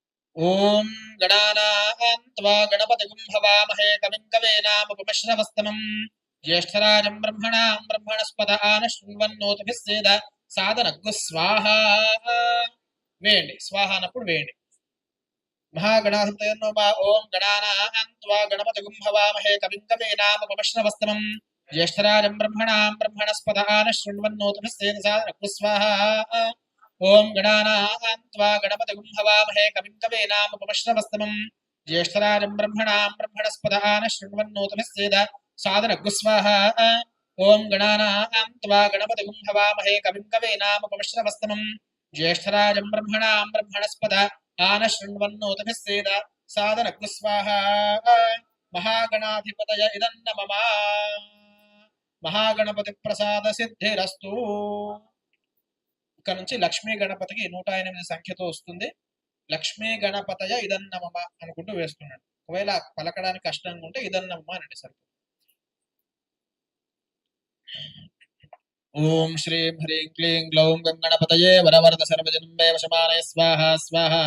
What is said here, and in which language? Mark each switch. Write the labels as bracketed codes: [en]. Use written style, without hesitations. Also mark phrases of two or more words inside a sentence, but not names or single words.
[sa] ఓం గణానాం త్వా గణపతిగుం హవామహే కవిం కవీనాముపమశ్రవస్తమం జ్యేష్ఠరాజం బ్రహ్మణాం బ్రహ్మణస్పద ఆనశృణ్వన్నోతిభిः సేద సాధనగ్గు స్వాహ. [te] వేయండి, స్వాహ అన్నప్పుడు వేయండి. [sa] महागणाधिपतये नमः। ओम गणानां त्वा गणपतिगुं हवामहे कविं कवीनामुपमश्रवस्तमं ज्येष्ठराजं ब्रह्मणां ब्रह्मणस्पदान शृण्वन्नोतिभिः सेदसादनग्गु स्वाहा। ओम गणानां त्वा गणपतिगुं हवामहे कविं कवीनामुपमश्रवस्तमं ज्येष्ठराजं ब्रह्मणां ब्रह्मणस्पदान शृण्वन्नोतिभिः सेदसादनग्गु स्वाहा। ओम गणानां त्वा गणपतिगुं हवामहे कविं कवीनामुपमश्रवस्तमं ज्येष्ठराजं ब्रह्मणां ब्रह्मणस्पद आन शृण्वन्नोतिभिः सेद सादनग्गु स्वाहा। महागणाधिपतय इदं नमः। మహాగణపతి ప్రసాద సిద్ధిరస్తు. [te] ఇక్కడ నుంచి లక్ష్మీ గణపతికి 108 సంఖ్యతో వస్తుంది. [sa] లక్ష్మీ గణపతయ ఇదన్నమమ [te] అనుకుంటూ వేస్తున్నాడు. ఒకవేళ పలకడానికి కష్టంగా ఉంటే ఇదన్నమమ అనండి సరిపోతుంది. [sa] ఓం శ్రీం హ్రీం క్లీం గ్లౌం గణపతయే వరవరద సర్వజన్మే వశమానయ స్వాహా స్వాహా.